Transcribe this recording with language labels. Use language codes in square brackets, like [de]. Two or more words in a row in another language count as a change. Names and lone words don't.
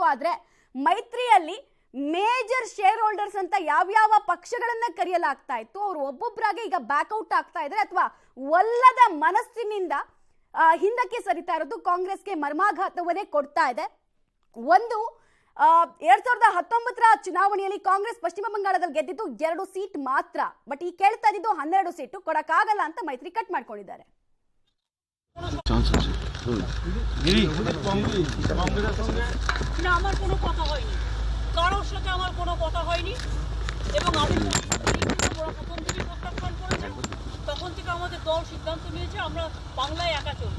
[kn] ಆದ್ರೆ ಮೈತ್ರಿಯಲ್ಲಿ [en] major share holders [kn] ಅಂತ ಯಾವ್ಯಾವ ಪಕ್ಷಗಳನ್ನ ಕರೆಯಲಾಗ್ತಾ ಇತ್ತು, ಅವರು ಒಬ್ಬೊಬ್ಬರಾಗೆ ಈಗ ಬ್ಯಾಕ್ಔಟ್ ಆಗ್ತಾ ಇದ್ದಾರೆ ಅಥವಾ ಒಲ್ಲದ ಮನಸ್ಸಿನಿಂದ ಹಿಂದಕ್ಕೆ ಸರಿತಾ ಇರೋದು ಕಾಂಗ್ರೆಸ್ಗೆ ಮರ್ಮಾಘಾತವನ್ನೇ ಕೊಡ್ತಾ ಇದೆ. ಒಂದು 2019ರ ಚುನಾವಣೆಯಲ್ಲಿ ಕಾಂಗ್ರೆಸ್ ಪಶ್ಚಿಮ ಬಂಗಾಳದಲ್ಲಿ ಗೆದ್ದಿದ್ದು 2 ಸೀಟ್ ಮಾತ್ರ. ಬಟ್ ಈ ಕೇಳ್ತಾ ಇದ್ದು 12 ಸೀಟು ಕೊಡಕ್ಕಾಗಲ್ಲ ಅಂತ ಮೈತ್ರಿ ಕಟ್ ಮಾಡ್ಕೊಂಡಿದ್ದಾರೆ. [bn] আমার কোনো কথা হয়নি, কারোর সাথে আমার কোনো কথা হয়নি এবং আমি প্রথম থেকে প্রত্যাখ্যান করেছেন। তখন থেকে আমাদের দল সিদ্ধান্ত নিয়েছে আমরা বাংলায় একা চলবো।